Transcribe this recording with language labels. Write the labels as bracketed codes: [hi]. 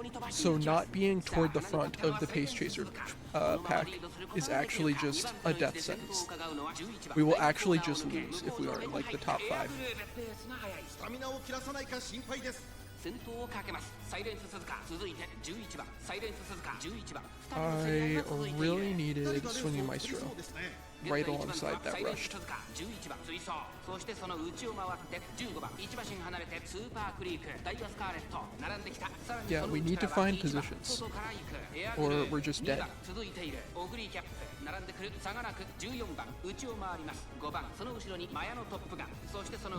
[en] So not being toward the front of the pace chaser pack is actually just a death sentence. We will actually just lose if we are in like the top 5. [ja] スタミナを切らさないか心配です。先頭をかけますサイレンス鈴鹿続いて11番サイレンス鈴鹿11番 [en] I really needed Swinging Maestro right alongside that rush. [ja] 11番追走そしてその内を回って15番1馬身離れてスーパークリークダイヤスカーレット並んできたさらに [en] Yeah, we need to find positions, or we're just dead. [ja] 続いているオグリーキャップ並んでくる差がなく14番内を回ります5番その後ろにマヤのトップガンそしてその